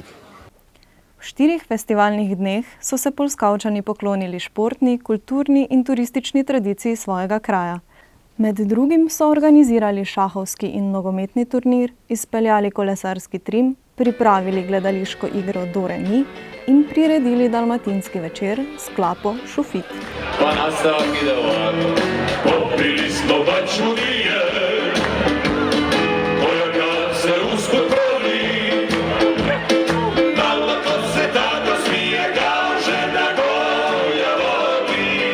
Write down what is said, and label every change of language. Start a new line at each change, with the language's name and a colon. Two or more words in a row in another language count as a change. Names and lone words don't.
Slovenian: V 4 festivalnih dneh so se Polskavčani poklonili športni, kulturni in turistični tradiciji svojega kraja. Med drugim so organizirali šahovski in nogometni turnir, izpeljali kolesarski trim, pripravili gledališko igro Do Re Mi in priredili dalmatinski večer s skladbo Šufit.
Croatian: Pa nastavak ide ovako. Popili smo bačnu vije, koja kad se usko proli, malo ko se tako smije kao žena koja voli.